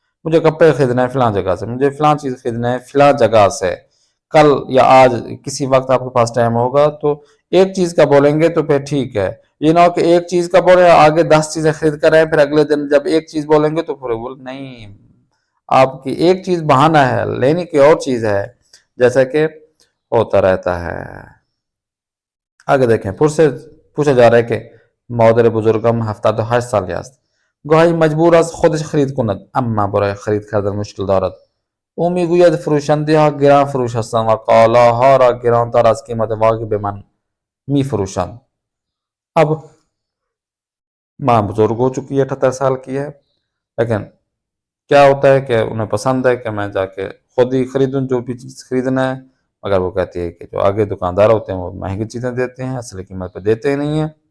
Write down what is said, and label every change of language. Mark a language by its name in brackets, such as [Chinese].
[Urdu] مجھے کپڑے خریدنا ہے فلاں جگہ سے، مجھے فلاں چیز خریدنا ہے فلاں جگہ سے، کل یا آج کسی وقت آپ کے پاس ٹائم ہوگا تو ایک چیز کا بولیں گے تو پھر ٹھیک ہے، یہ نہ ہو کہ ایک چیز کا بولیں آگے 10 چیزیں خرید کر آئے، پھر اگلے دن جب ایک چیز بولیں گے تو پھر بول نہیں، آپ کی ایک چیز بہانہ ہے، لینے کی اور چیز ہے، جیسا کہ ہوتا رہتا ہے۔ آگے دیکھیں، پھر سے پوچھا جا رہا ہے کہ [Persian] مادر بزرگم 78 سالی است گاهی مجبور است خودش خرید کند اما برای خرید کردن مشکل دارد. او میگوید فروشنده ها گران فروش هستند و کالاها را گرانتر از قیمت واقعی به من میفروشند. [Urdu] اب ماں بزرگ ہو چکی ہے، 78 سال کی ہے، لیکن کیا ہوتا ہے کہ انہیں پسند ہے کہ میں جا کے خود ہی خریدوں جو بھی چیز خریدنا ہے، مگر وہ کہتی ہے کہ جو آگے دکاندار ہوتے ہیں وہ مہنگی چیزیں دیتے ہیں، اصلی قیمت پہ دیتے ہی نہیں ہیں۔